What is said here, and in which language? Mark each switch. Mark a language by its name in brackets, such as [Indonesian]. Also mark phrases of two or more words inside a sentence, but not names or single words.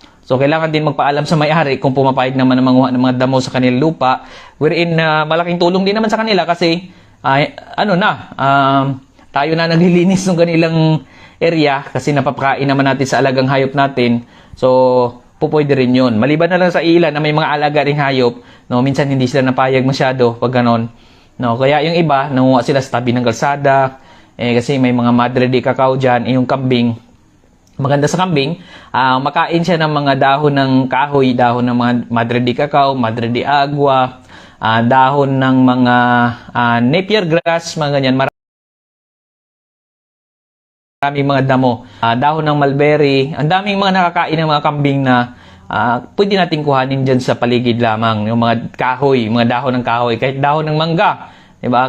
[Filipino] So, kailangan din magpaalam sa may-ari kung pumapayag naman ng manguha ng mga damo sa kanilang lupa, wherein malaking tulong din naman sa kanila kasi tayo na naglilinis ng kanilang area kasi napapakain naman natin sa alagang hayop natin. So, pwede rin yun. Maliban na lang sa ilan na may mga alaga ring hayop, no, minsan hindi sila napayag masyado pag ganon. No, kaya yung iba, nanguha sila sa tabi ng kalsada, kasi may mga madre de cacao dyan, yung kambing. Maganda sa kambing, makain siya ng mga dahon ng kahoy, dahon ng mga madre de cacao, madre de agua, dahon ng mga [English] napier grass, [Filipino] mga ganyan. Maraming mga damo, dahon ng mulberry, ang daming mga nakakain ng mga kambing na pwede natin kuhanin dyan sa paligid lamang. Yung mga kahoy, mga dahon ng kahoy, kahit dahon ng mangga, diba?